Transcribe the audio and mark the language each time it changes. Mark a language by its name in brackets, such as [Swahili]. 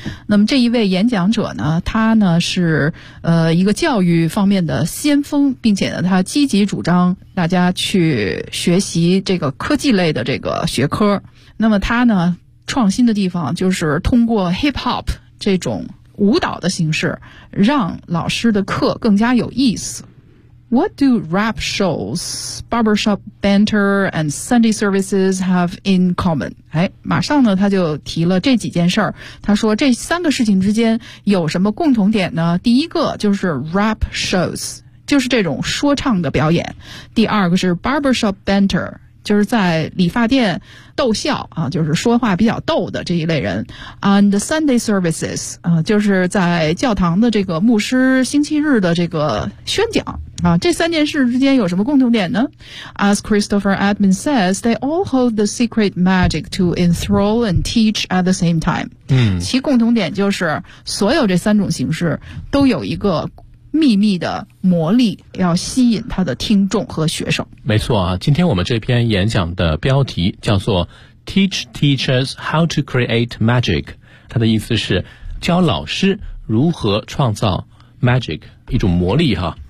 [Chinese] 那么这一位演讲者呢，他呢是一个教育方面的先锋，并且呢他积极主张大家去学习这个科技类的这个学科。那么他呢创新的地方就是通过 hip-hop 这种舞蹈的形式让老师的课更加有意思。 [English] What do rap shows, barbershop banter, and Sunday services have in common? [Chinese] 哎，马上呢，他就提了这几件事儿。他说这三个事情之间有什么共同点呢？第一个就是 [English] rap shows， [Chinese] 就是这种说唱的表演。第二个是 [English] barbershop banter， [Chinese] 就是在理发店逗笑啊，就是说话比较逗的这一类人。 [English] And Sunday services， [Chinese] 啊，就是在教堂的这个牧师星期日的这个宣讲。啊，这三件事之间有什么共同点呢？ [English] As Christopher Edmund says, they all hold the secret magic to enthrall and teach at the same time. 嗯， [Chinese] 其共同点就是所有这三种形式都有一个秘密的魔力，要吸引他的听众和学生。没错啊，今天我们这篇演讲的标题叫做 [English] Teach Teachers How to Create Magic， [Chinese] 它的意思是教老师如何创造 magic， 一种魔力哈。